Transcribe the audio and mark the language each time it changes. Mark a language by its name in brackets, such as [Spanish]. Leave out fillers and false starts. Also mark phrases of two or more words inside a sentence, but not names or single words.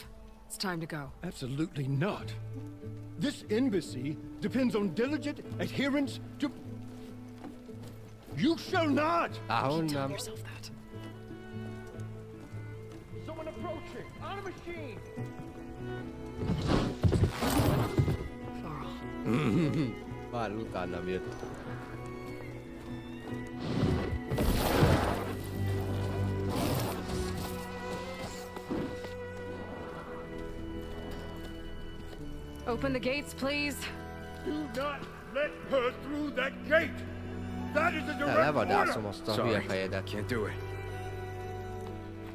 [English] It's time to go. Absolutely not. This embassy depends on diligent adherence to... You shall not! Keep telling yourself that. Someone approaching! On a machine! [Hungarian] Már utánam jött. [English] Open the gates, please. Do not let her through that gate! That is a direct order! [Hungarian] Levadászom azt a hülye fejedet. [English] Can't do it.